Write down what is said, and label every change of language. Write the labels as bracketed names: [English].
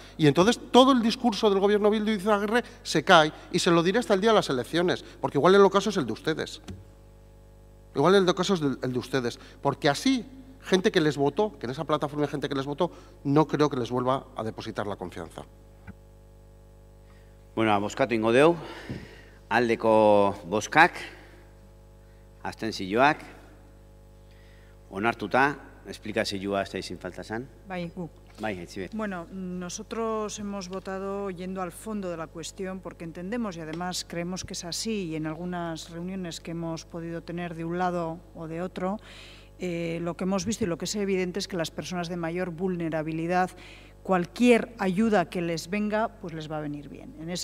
[Spanish] Y entonces todo el discurso del gobierno Bildu y Izaguirre se cae y se lo diré hasta el día de las elecciones, porque igual el ocaso es el de ustedes. Igual el ocaso es el de ustedes, porque así gente que les votó, que en esa plataforma hay gente que les votó, no creo que les vuelva a depositar la confianza. [Basque] Bueno, bozkatu ingo deu, aldeko bozkak, abstentzioak, onartuta, esplikazioa ez da izin falta zan. Bai, gu. Bai, Etxibet. [Spanish] Bueno, nosotros hemos votado yendo al fondo de la cuestión porque entendemos y además creemos que es así y en algunas reuniones que hemos podido tener de un lado o de otro, lo que hemos visto y lo que es evidente es que las personas de mayor vulnerabilidad, cualquier ayuda que les venga, pues les va a venir bien.